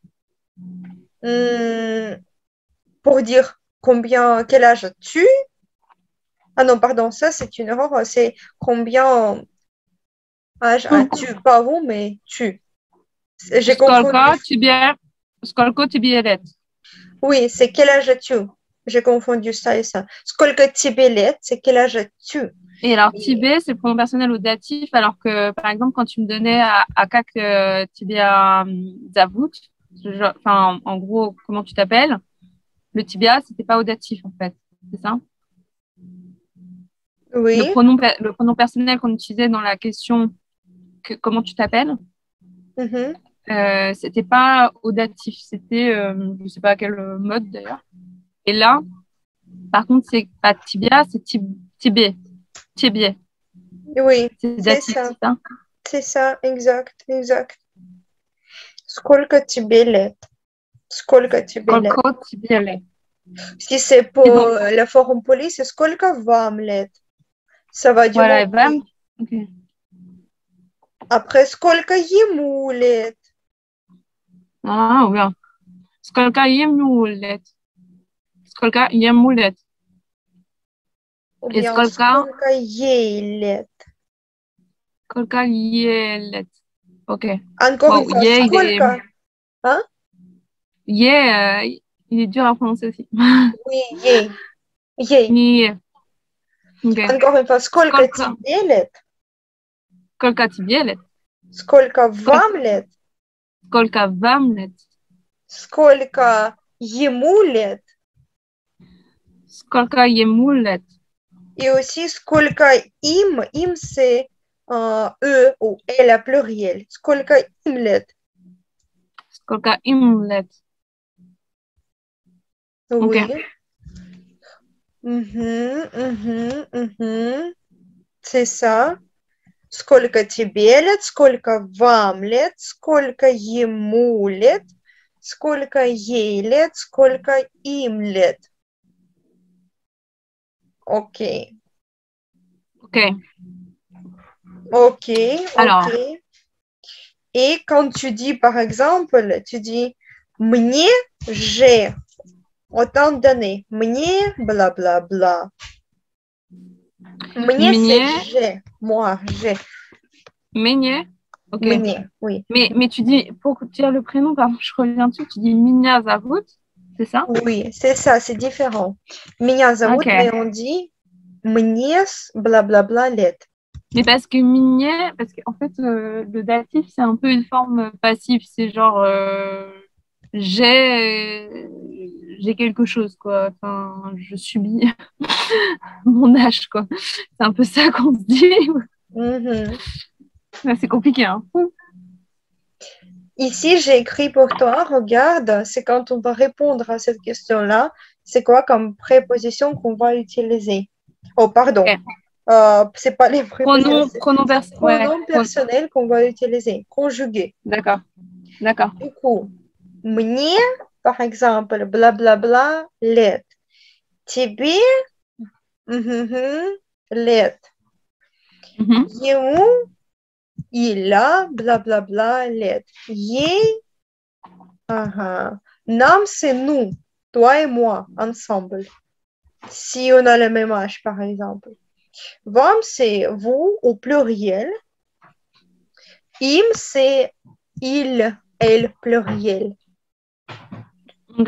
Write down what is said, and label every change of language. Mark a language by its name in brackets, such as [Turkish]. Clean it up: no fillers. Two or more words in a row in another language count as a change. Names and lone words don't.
[French] Hmm, pour dire combien, quel âge as-tu? Ah non, pardon, ça c'est une erreur, c'est combien âge as-tu? Pas vous, mais tu. J'ai confondu. [Russian] Skolko тебе лет? [French] Oui, c'est quel âge as-tu? J'ai confondu ça et ça. [Russian] Сколько тебе лет, [French] c'est quel âge as-tu? Et alors, Et- Tibet, c'est le pronom personnel au datif, alors que, par exemple, quand tu me donnais à [Russian] Как тебя зовут, [French] enfin, en gros, comment tu t'appelles, le tibia, c'était pas au datif, en fait. C'est ça? Oui. Le pronom personnel qu'on utilisait dans la question comment tu t'appelles, Mhm. c'était pas au datif, c'était, je sais pas quel mode d'ailleurs. Et là, par contre, c'est pas tibia, c'est tibé, tibé. Oui, C'est c'est datif, ça. c'est ça? C'est ça, exact, exact. [Russian] Сколько тебе лет? Сколько тебе лет? Сколько тебе лет. [French] Si c'est Et pour donc, la forme polie, c'est [Russian] сколько вам лет? [French] Ça va voilà, et demander. bam. Ok. Après, [Russian] сколько ему лет? [French] Ah, bien. [Russian] Сколько ему лет. Сколько ему лет. [French] Ou Et bien, [Russian] skolka, сколько ей лет? сколько ей лет. Ok. [French] Encore une Wow, fois, yeah, il est, [Russian] сколько? Hein? [French] yeah, il est dur à prononcer aussi. Oui, [Russian] ей. Ей. [English] Yeah. [French] Ok. Encore une fois, [Russian] сколько Skolka, тебе лет? сколько тебе лет. Сколько Skol- вам лет? Сколько вам лет. Сколько ему лет? Сколько ему лет. [French] Et aussi, [Russian] сколько им [French] c'est ou elle à pluriel. [Russian] Сколько им лет? Сколько им лет. Ok. [French] Oui. Mhm, mhm, mhm. C'est ça. [Russian] Сколько тебе лет? Сколько вам лет? Сколько ему лет? Сколько ей лет? Сколько им лет? [French] Ok. Ok. Ok, ok. Alors, Et quand tu dis, par exemple, tu dis, мне, j'ai autant d'années. Мне, blablabla. Мне, c'est [Russian] Minier, [French] j'ai. Moi, j'ai. [Russian] Meunier. Ok. Мне, oui. [French] Mais tu dis, pour dire le prénom, pardon, je reviens dessus, tu dis [Russian] Меня зовут, [French] c'est ça? Oui, c'est ça, c'est différent. [Russian] Меня зовут, [French] Ok. mais on dit [Russian] мне с [French] blablabla лет. Mais parce que Minya, parce qu'en fait, le datif, c'est un peu une forme passive. C'est genre, j'ai, j'ai quelque chose, quoi. Enfin, je subis mon âge, quoi. C'est un peu ça qu'on se dit. Mhm. Ouais, c'est compliqué, hein. Ici, j'ai écrit pour toi, regarde, c'est quand on va répondre à cette question-là, c'est quoi comme préposition qu'on va utiliser? Oh, pardon, Ok. c'est pas les prépositions, c'est Pronom c'est ouais. pronom personnel qu'on va utiliser, conjugué. D'accord. D'accord. Du coup, мне, par exemple, blablabla, [Russian] лет. Тебе, лет. Mhm. Ему, [French] il a, blablabla, [Russian] лет. Ей, ага. Нам, [French] c'est nous, toi et moi, ensemble. Si on a le même âge, par exemple. Вам, c'est vous au pluriel. Им, c'est il, elle, pluriel. Ok.